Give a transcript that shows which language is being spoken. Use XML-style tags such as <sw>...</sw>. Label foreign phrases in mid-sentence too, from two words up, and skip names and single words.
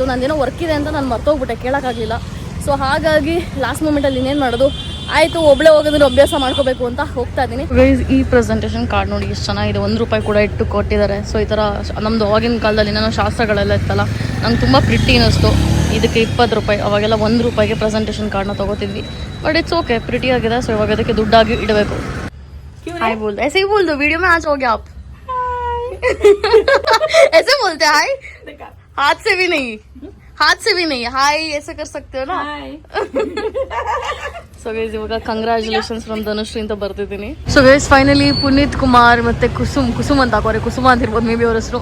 <kn>ನಂದೇನೋ ವರ್ಕ್ ಇದೆ ಅಂತ ನಾನು ಮರ್ತೋಗ್ಬಿಟ್ಟೆ, ಕೇಳೋಕ್ಕಾಗಲಿಲ್ಲ. ಸೊ ಹಾಗಾಗಿ</kn> <en>last moment</en> <kn>ಇನ್ನೇನು ಮಾಡೋದು, ಆಯಿತು ಒಬ್ಬಳೇ ಹೋಗೋದ್ರೆ ಅಭ್ಯಾಸ ಮಾಡ್ಕೋಬೇಕು ಅಂತ ಹೋಗ್ತಾ ಇದ್ದೀನಿ. ಈ</kn> <en>presentation card</en> <kn>ನೋಡಿ ಎಷ್ಟು ಚೆನ್ನಾಗಿದೆ. ₹1 ಕೂಡ ಇಟ್ಟು ಕೊಟ್ಟಿದ್ದಾರೆ. ಸೊ ಈ ಥರ ನಮ್ಮದು ಅವಾಗಿನ ಕಾಲದಲ್ಲಿ ಏನೋ ಶಾಸ್ತ್ರಗಳೆಲ್ಲ ಇತ್ತಲ್ಲ, ನಂಗೆ ತುಂಬ ಪ್ರಿಟಿ ಅನ್ನಿಸ್ತು. ಇದಕ್ಕೆ ₹20, ಅವಾಗೆಲ್ಲ ₹1ಗೆ</kn> <en>presentation card</en> <kn>ತೊಗೋತಿದ್ವಿ.</kn> <en>But it's okay,</en> <kn>ಪ್ರಿಟಿ ಆಗಿದೆ. ಸೊ ಇವಾಗ ಅದಕ್ಕೆ ದುಡ್ಡಾಗಿ ಇಡಬೇಕು.</kn> <hi>हाय बोल दो, ऐसे ही बोल दो, वीडियो में आज हो गया आप. ऐसे बोलते हैं हाय, हाथ से भी नहीं, हाथ से भी नहीं, हाय ऐसे कर सकते हो ना.</hi> <en>so guys</en> <kn>ಇವಾಗ</kn> <en>congratulations from Dhanushree</en> <kn>ಅಂತ ಬರ್ತಿದ್ದೀನಿ.</kn> <en>so guys finally</en> <kn>ಪುನೀತ್ ಕುಮಾರ್ ಮತ್ತೆ ಕುಸುಮ್ ಅಂತ ಹಾಕೋರೆ, ಕುಸುಮ ಅಂತ ಇರ್ಬೋದು</kn> <en>may be</en> <kn>ಅವ್ರ ಹೆಸರು.</kn>